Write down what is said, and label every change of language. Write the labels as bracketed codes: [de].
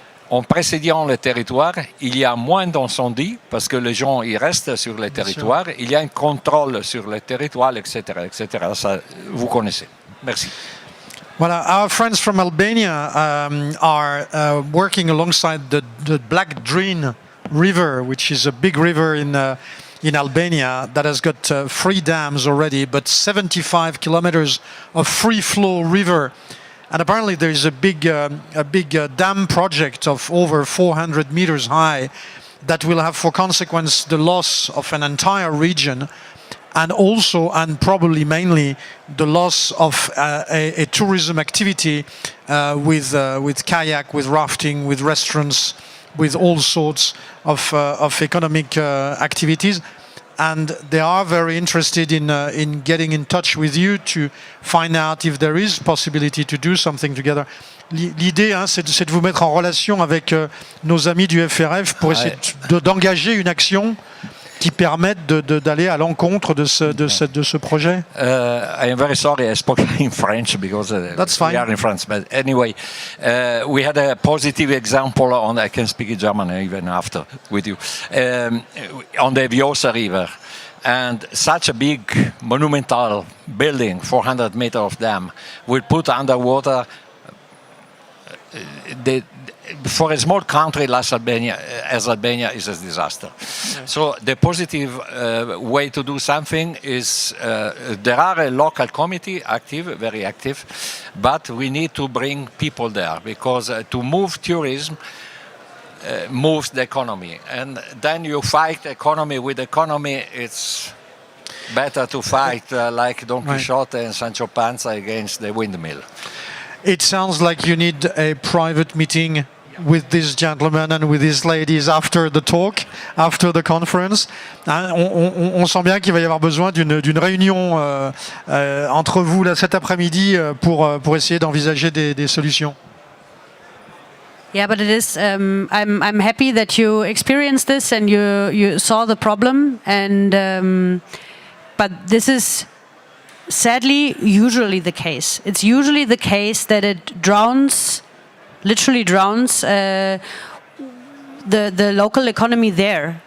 [fr] en précédant le territoire, il y a moins d'incendies parce que les gens ils restent sur le territoire. Il y a un contrôle sur le territoire, etc., etc. Ça, vous connaissez. Merci. [en] Well, our friends from Albania are working alongside the Black Drin River, which is a big river in Albania that has got 3 dams already, but 75 kilometers of free flow river. And apparently there is a big dam project of over 400 meters high that will have for consequence the loss of an entire region, and also, and probably mainly, the loss of a tourism activity with kayak, with rafting, with restaurants, with all sorts of economic activities. And they are very interested in getting in touch with you to find out if there is possibility to do something together. [fr] L'idée, c'est de vous mettre en relation avec nos amis du FRF pour essayer d'engager une action qui permettent d'aller à l'encontre de ce projet. [en] I am very sorry I spoke in French because That's fine. We are in France. But anyway, we had a positive example on, I can speak in German even after with you, on the Vjosa River. And such a big monumental building, 400 meters of dam, will put underwater for a small country like Albania, as Albania, is a disaster. Yeah. So the positive way to do something is there are a local committee active, very active, but we need to bring people there because to move tourism moves the economy, and then you fight economy with economy. It's better to fight like Don Quixote and Sancho Panza against the windmill. It sounds like you need a private meeting with this gentleman and with these ladies after the talk, after the conference. [fr] On sent bien qu'il va y avoir besoin d'une réunion entre vous là, cet après-midi pour essayer d'envisager des solutions. [en] Yeah, but it is. I'm happy that you experienced this and you saw the problem. And but this is sadly usually the case. It's usually the case that it literally drowns the local economy there.